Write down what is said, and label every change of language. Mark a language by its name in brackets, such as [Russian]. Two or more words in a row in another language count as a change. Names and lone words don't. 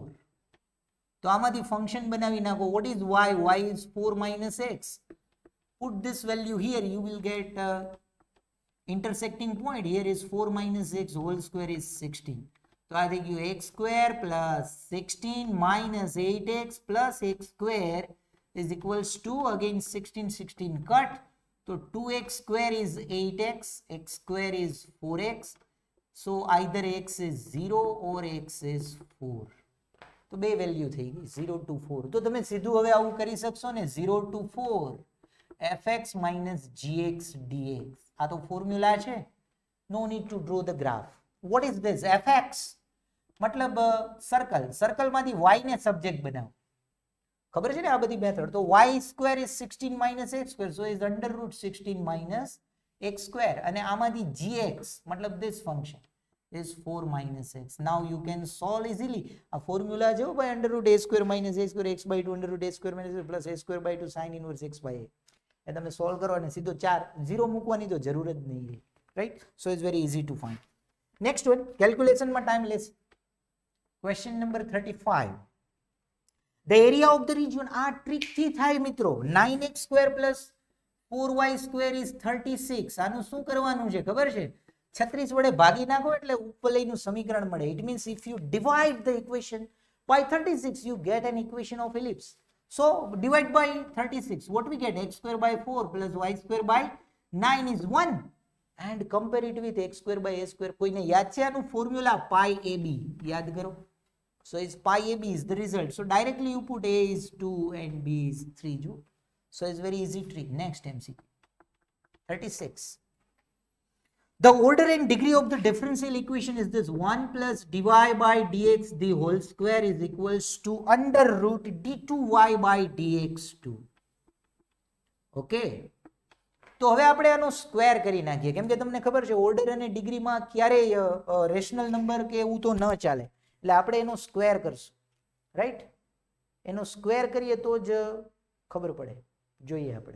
[Gujarati] તો આમાંથી ફંક્શન બનાવી નાખો. [English] What is y? Y is 4 minus x. Put this value here. You will get intersecting point. Here is 4 minus x whole square is 16. So I think you x square plus 16 minus 8x plus x square is equals to again 16 cut. So 2x square is 8x. X square is 4x. So either x is 0 or x is 4. [Gujarati] તો બે વેલ્યુ થઈ ગઈ [English] 0 to 4. [Gujarati] તો તમે સીધું હવે આવું કરી શકશો ને [English] 0 to 4 fx minus gx dx. [Gujarati] આ તો ફોર્મ્યુલા છે. [English] No need to draw the graph. What is this? [Gujarati] fx મતલબ સર્કલમાંથી y ને સબ્જેક્ટ બનાવો. ખબર છે ને આ બધી મેથડ. તો [English] y square is 16 minus x square. So is under root 16 minus x square. [Gujarati] અને આમાંથી gx મતલબ [English] this function is 4 minus x. Now you can solve easily. A formula jo by under root a square minus a square x by 2 under root a square minus a plus a square by 2 sin inverse x by a. [Gujarati] એ તમે સોલ્વ કરો અને સીધો 4 0 મૂકવાની તો જરૂર જ નહીં રહે. [English] Right? So it's very easy to find. Next one, calculation માં time less. Question number 35. The area of the region. [Gujarati] આ ટ્રીક થી થાય મિત્રો. [English] 9x square plus 4y square is 36. [Gujarati] આનું શું કરવાનું છે ખબર છે? 36 વડે ભાગી નાખો એટલે ઉપલયનું સમીકરણ મળે. [English] It means if you divide the equation by 36 you get an equation of ellipse. So divide by 36. What we get? X square by 4 plus y square by 9 is 1. And compare it with x square by a square. [Gujarati] કોઈને યાદ છે આનું ફોર્મ્યુલા? [English] pi ab. [Gujarati] યાદ કરો. [English] So is pi ab is the result. So directly you put a is 2 and b is 3 jo. So it's very easy trick. Next MCQ. 36. The order and degree of the differential equation is this: 1 plus dy by dx the whole square is equals to under root d2y by dx2. Okay. [Gujarati] તો હવે આપણે આનો સ્ક્વેર કરી નાખીએ, કેમ કે તમને ખબર છે ઓર્ડર અને ડિગ્રીમાં ક્યારેય [English] rational number [Gujarati] કે એવું તો ન ચાલે, એટલે આપણે એનો સ્ક્વેર કરશું, રાઈટ? એનો સ્ક્વેર કરીએ તો જ ખબર પડે, જોઈએ આપણે.